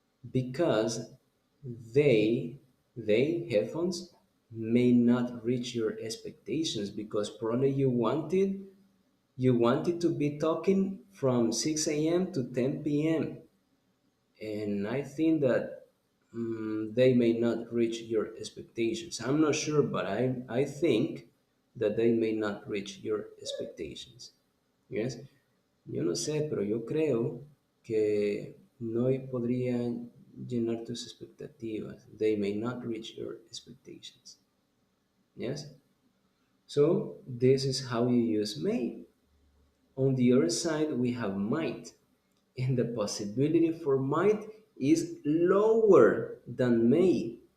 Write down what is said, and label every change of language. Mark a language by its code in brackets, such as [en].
[en] because they headphones may not reach your expectations, because probably you wanted to be talking from 6 a.m. to 10 p.m., and I think that they may not reach your expectations. I'm not sure, but I think that they may not reach your expectations. Yes. [es] Yo no sé, pero yo creo que no podrían llenar tus expectativas. [en] They may not reach your expectations. Yes. So this is how you use may. On the other side, we have might, and the possibility for might is lower than may.